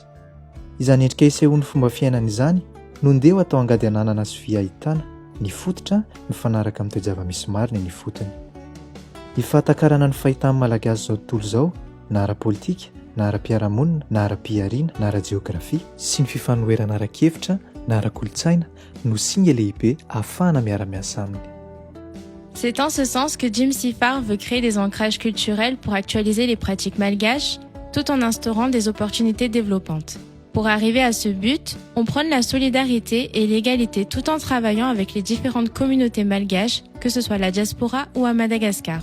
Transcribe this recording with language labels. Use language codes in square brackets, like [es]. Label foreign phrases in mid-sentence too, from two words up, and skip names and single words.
[mg] Izany endrika isehoan'ny fomba fiainana izany no ndeha atao angady ananana sy vy ahitana ny fototra mifanaraka amin'ny toe-java-misy marina ny fotony. Ny fahatakarana ny fahitan'ny malagasy zao tontolo izao na ara-politika, na ara-piarahamonina, na ara-piariana, na ara-jeografia sy ny fifanoherana ara-kevitra na ara-kolotsaina no singa lehibe ahafahana miara-miasa aminy. [fr] C'est en ce sens que Jim Sifar veut créer des ancrages culturels pour actualiser les pratiques malgaches, tout en instaurant des opportunités développantes. Pour arriver à ce but, on prône la solidarité et l'égalité tout en travaillant avec les différentes communautés malgaches, que ce soit la diaspora ou à Madagascar.